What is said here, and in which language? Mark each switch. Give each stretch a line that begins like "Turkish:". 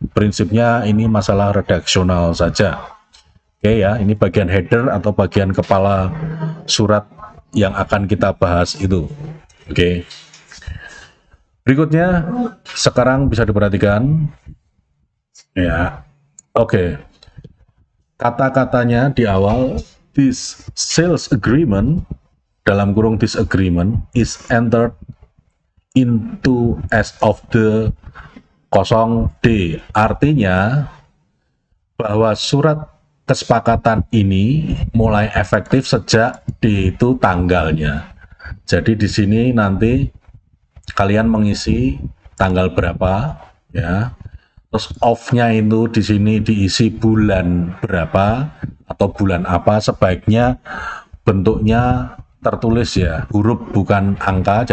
Indonesian: Prinsipnya ini masalah redaksional saja. Oke ya, ini bagian header atau bagian kepala surat yang akan kita bahas itu. Oke. Berikutnya sekarang bisa diperhatikan ya. Oke. Kata-katanya di awal,
English: this sales agreement
Indonesian: dalam kurung
English: this agreement is entered into as of the 0D.
Indonesian: Artinya bahwa surat kesepakatan ini mulai efektif sejak di itu tanggalnya. Jadi di sini nanti kalian mengisi tanggal berapa ya. Terus off-nya itu di sini diisi bulan berapa atau bulan apa, sebaiknya bentuknya tertulis ya, huruf bukan angka.